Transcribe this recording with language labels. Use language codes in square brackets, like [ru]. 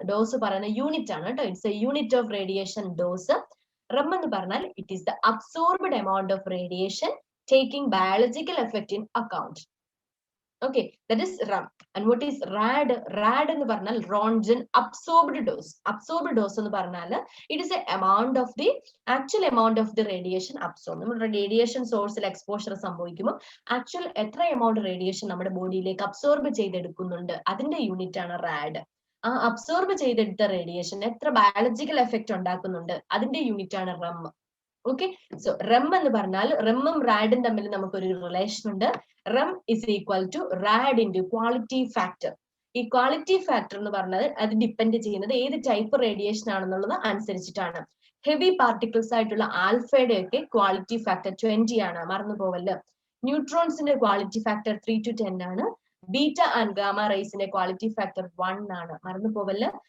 [ml] Dose പറയുന്ന unit ആണ് കേട്ടോ. [en] It's a unit of radiation dose. REM [ml] എന്ന് പറഞ്ഞാൽ [en] It is the absorbed amount of radiation taking biological effect in account. Okay, that is REM. And what is RAD? RAD [ml] എന്ന് പറഞ്ഞാൽ [en] Roentgen absorbed dose. Absorbed dose [ml] എന്ന് പറഞ്ഞാൽ [en] It is a amount of the actual amount of the radiation absorbed. [ml] നമ്മൾ radiation സോഴ്സിൽ exposure സംഭവിക്കുമ്പോൾ actual എത്ര amount radiation നമ്മുടെ ബോഡിയിലേക്ക് absorb ചെയ്തെടുക്കുന്നുണ്ട് അതിന്റെ യൂണിറ്റ് ആണ് RAD. ആ അബ്സോർബ് ചെയ്തെടുത്ത റേഡിയേഷൻ എത്ര ബയോളജിക്കൽ എഫക്ട് ഉണ്ടാക്കുന്നുണ്ട് അതിന്റെ യൂണിറ്റ് ആണ് REM. ഓക്കെ, സോ REM എന്ന് പറഞ്ഞാൽ റെമ്മും റാഡും തമ്മിൽ നമുക്കൊരു റിലേഷൻ ഉണ്ട്. [en] REM is equal to RAD into quality factor. [ml] ഈ ക്വാളിറ്റി ഫാക്ടർ എന്ന് പറഞ്ഞത് അത് ഡിപ്പെൻഡ് ചെയ്യുന്നത് ഏത് ടൈപ്പ് റേഡിയേഷൻ ആണെന്നുള്ളത് അനുസരിച്ചിട്ടാണ്. ഹെവി പാർട്ടിക്കിൾസ് ആയിട്ടുള്ള ആൽഫയുടെ ഒക്കെ ക്വാളിറ്റി ഫാക്ടർ 20 ആണ്, മറന്നു പോവല്ലോ. ന്യൂട്രോൺസിന്റെ ക്വാളിറ്റി ഫാക്ടർ 3 to 10 ആണ്. Beta and gamma റേസിന്റെ quality factor 1 ആണ്, മറന്നു പോവല്ലോ.